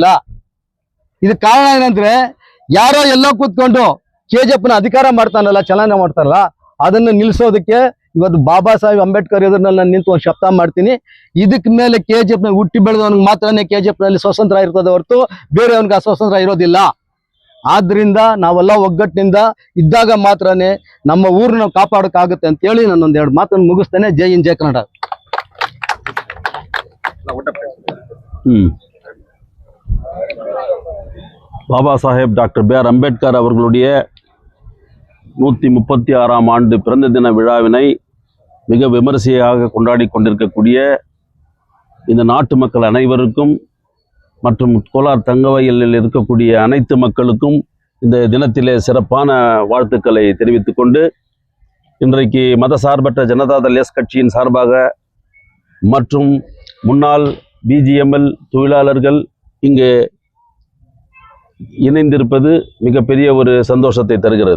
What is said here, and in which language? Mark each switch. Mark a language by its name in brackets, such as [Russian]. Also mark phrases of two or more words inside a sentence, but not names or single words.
[Kannada] ಇದಕ್ಕೆ ಕಾರಣ ಏನಂದ್ರೆ, ಯಾರೋ ಎಲ್ಲೋ ಕೂತ್ಕೊಂಡು KGFನ ಅಧಿಕಾರ ಮಾಡ್ತಾನಲ್ಲ, ಚಲನೆ ಮಾಡ್ತಾರಲ್ಲ, ಅದನ್ನು ನಿಲ್ಲಿಸೋದಕ್ಕೆ ಇವತ್ತು ಬಾಬಾ ಸಾಹೇಬ್ ಅಂಬೇಡ್ಕರ್ ಎದುರಿನಲ್ಲಿ ನಾನು ನಿಂತು ಒಂದು ಶಬ್ದ ಮಾಡ್ತೀನಿ. ಇದಕ್ಕೆ ಮೇಲೆ KGFನಲ್ಲಿ ಹುಟ್ಟಿ ಬೆಳೆದವನಿಗೆ ಮಾತ್ರನೇ KGFನಲ್ಲಿ ಸ್ವತಂತ್ರ ಇರ್ತದೆ ಹೊರತು ಬೇರೆಯವನಿಗೆ ಅಸ್ವತಂತ್ರ ಇರೋದಿಲ್ಲ. ಆದ್ರಿಂದ ನಾವೆಲ್ಲ ಒಗ್ಗಟ್ಟಿನಿಂದ ಇದ್ದಾಗ ಮಾತ್ರನೇ ನಮ್ಮ ಊರನ್ನ ಕಾಪಾಡೋಕ್ಕಾಗುತ್ತೆ ಅಂತೇಳಿ ನಾನೊಂದೆರಡು ಮಾತನ್ನು ಮುಗಿಸ್ತೇನೆ. ಜೈ ಹಿಂದ್, ಜೈ ಕನ್ನಡ. [Tamil] பாபா சாஹேப் டாக்டர் B.R. அம்பேத்கர் அவர்களுடைய 136ஆம் ஆண்டு பிறந்த தின விழாவினை மிக விமரிசையாக கொண்டாடி கொண்டிருக்கக்கூடிய இந்த நாட்டு மக்கள் அனைவருக்கும் மற்றும் கோலார் தங்கவயலில் இருக்கக்கூடிய அனைத்து மக்களுக்கும் இந்த தினத்திலே சிறப்பான வாழ்த்துக்களை தெரிவித்துக் கொண்டு, இன்றைக்கு மதசார்பற்ற ஜனதாதள் எஸ் கட்சியின் சார்பாக மற்றும் முன்னாள் BGML தொழிலாளர்கள் இங்கே இணைந்திருப்பது மிகப்பெரிய ஒரு சந்தோஷத்தை தருகிறது.